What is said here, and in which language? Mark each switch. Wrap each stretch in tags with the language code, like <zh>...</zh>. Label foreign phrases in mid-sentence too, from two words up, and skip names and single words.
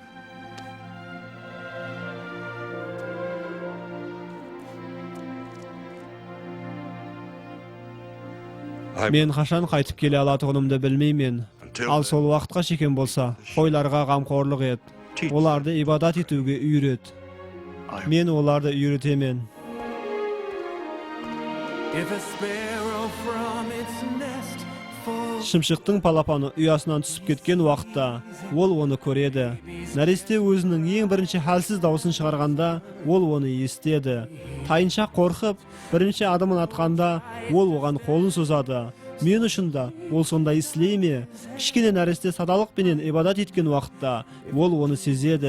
<kk>Мен қашан қайтып келе алатығынымды білмеймен. Ал сол уақытқа шекен болса, қойларға қамқорлық ет. Оларды ибадат етуге үйрет. Мен оларды үйретемен.</kk> <en>If a sparrow from its nest falls,</en> <kk>Шымшықтың палапаны ұясынан түсіп кеткен уақытта, ол оны көреді. Нәресте өзінің ең бірінші хәлсіз дауысын шығарғанда, ол оны естеді. Тайыншақ қорқып, бірінші адымын атқанда, ол оған қолын созады. Мен үшін да ол сондай істей ме? Кішкене нәресте садалықпенен ибадат еткен уақытта, ол оны сезеді.</kk>